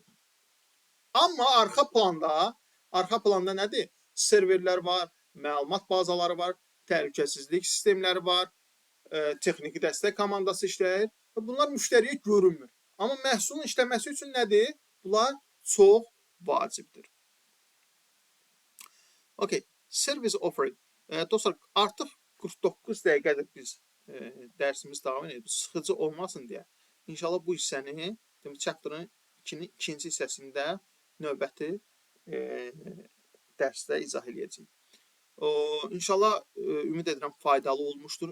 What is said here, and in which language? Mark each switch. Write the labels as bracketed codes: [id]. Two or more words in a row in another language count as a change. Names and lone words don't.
[az] Amma arxa planda nədir? Serverlər var, məlumat bazaları var, təhlükəsizlik sistemləri var, texniki dəstək komandası işləyir və bunlar müştəriyə görünmür. Amma məhsulun işləməsi üçün nədir? Bunlar çox vacibdir. [en] Okay, service offering. [az] Dostlar, artıq 49 dəqiqədir biz dərsimiz davam edir. Sıxıcı olmasın deyə. İnşallah bu hissəni, chapter'ın ikinci hissəsində növbəti dərsdə izah edəcəyik. İnşallah ümid edirəm faydalı olmuşdur.